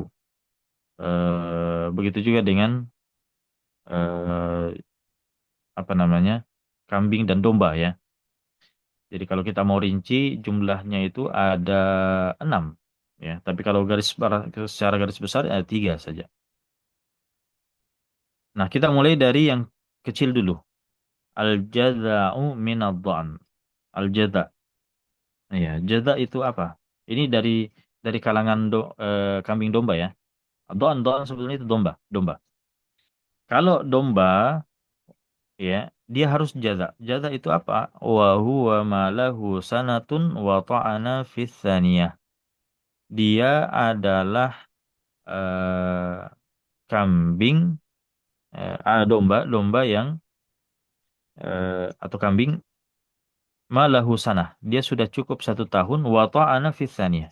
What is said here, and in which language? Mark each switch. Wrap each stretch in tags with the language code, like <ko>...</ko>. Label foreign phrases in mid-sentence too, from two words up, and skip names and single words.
<id>Begitu juga dengan eh, apa namanya kambing dan domba ya. Jadi kalau kita mau rinci jumlahnya itu ada enam ya. Tapi kalau secara garis besar ada tiga saja. Nah kita mulai dari yang kecil dulu.</id> <ar>الجذع من الضأن. الجذع'.</ar> <id>Ya, jaza itu apa? Ini dari kalangan kambing domba ya. Dha'n sebetulnya itu domba, domba. Kalau domba ya, dia harus jaza. Jaza itu apa?</id> <ar>وهو ما له سنة وطعن في الثانية.</ar> <id>Dia adalah eh, kambing domba, domba yang atau kambing</id> <ar>ما له سنة.</ar> <id>Dia sudah cukup 1 tahun</id> <ar>وطعن في الثانية.</ar>